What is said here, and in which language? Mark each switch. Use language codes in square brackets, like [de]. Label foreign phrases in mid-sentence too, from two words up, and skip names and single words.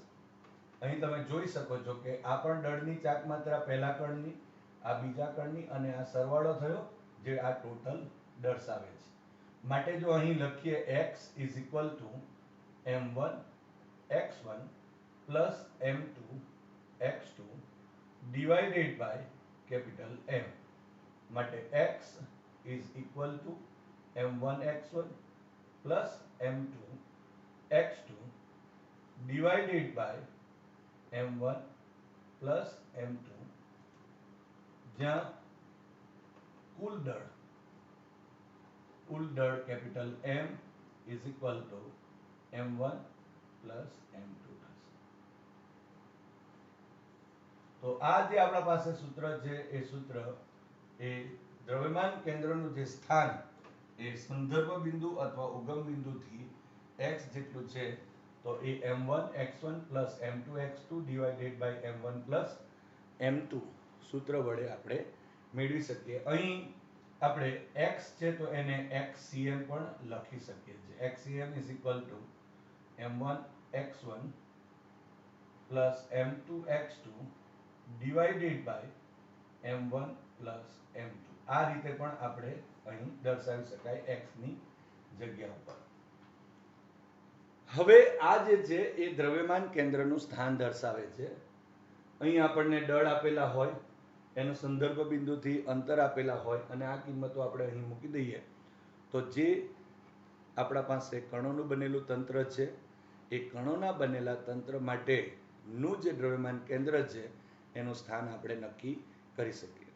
[gu] અહીં તમે જોઈ શકો છો કે આ પણ દળની ચાક માત્રા પહેલા કણની, આ બીજા કણની અને આ સરવાળો થયો જે આ ટોટલ દર્શાવે છે. માટે જો અહીં લખીએ x [en] is equal to m1 x1 plus m2 x2 divided by capital M માટે x is equal to m1 x1 plus m2 x2 divided by m1 plus m2, [gu] જ્યાં કુલ દળ [en] કેપિટલ M is equal to m1 plus m2 થશે. [gu] તો આ જે આપણા પાસે સૂત્ર છે એ સૂત્ર એ દ્રવ્યમાન કેન્દ્રનું જે સ્થાન એ સંદર્ભ બિંદુ અથવા ઉગમ બિંદુથી x જેટલું છે તો એ [en] m1 x1 plus m2 x2 divided by m1 plus m2 [gu] સૂત્ર વડે આપણે મેળવી શકીએ. અહીં આપણે x છે તો એને xcm પણ લખી શકીએ છીએ. [en] xcm is equal to m1 x1 plus m2 x2 divided by m1 plus m2. [gu] આ રીતે પણ આપણે અહીં દર્શાવી શકાય x ની જગ્યા ઉપર. હવે આ જે છે એ દ્રવ્યમાન કેન્દ્રનું સ્થાન દર્શાવે છે. અહીં આપણને દળ આપેલા હોય, એનો સંદર્ભ બિંદુથી અંતર આપેલા હોય અને આ કિંમતો આપણે અહીં મૂકી દઈએ તો જે આપણા પાસે કણોનું બનેલું તંત્ર છે એ કણોના બનેલા તંત્ર માટેનું જે દ્રવ્યમાન કેન્દ્ર છે એનું સ્થાન આપણે નક્કી કરી શકીએ.